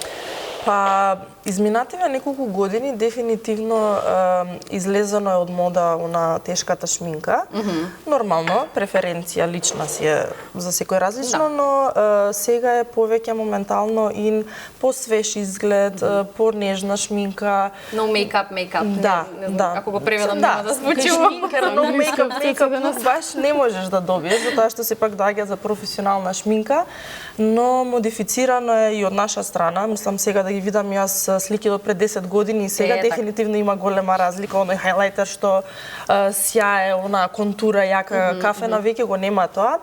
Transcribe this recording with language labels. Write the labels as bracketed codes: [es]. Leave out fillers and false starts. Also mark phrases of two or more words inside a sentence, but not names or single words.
[mk] Па, изминативе неколку години дефинитивно излезено е од мода на тешката шминка. Нормално, преференција лична си е за секој различно, но сега е повеќе моментално ин посвеж изглед, понежна шминка. [en] No makeup, [mk] Да, не знам, да. Ако го преведам нема да звучи. Шминкер, [en] no makeup look [mk] баш не можеш да добиеш, затоа што сепак доаѓа за професионална шминка, но модифицирано е и од наша страна. Мислам сега да ги видам јас слики од пред 10 години и сега дефинитивно има голема разлика. Оној хайлайтер што сјае, она контура јака кафена, веќе го нема тоа.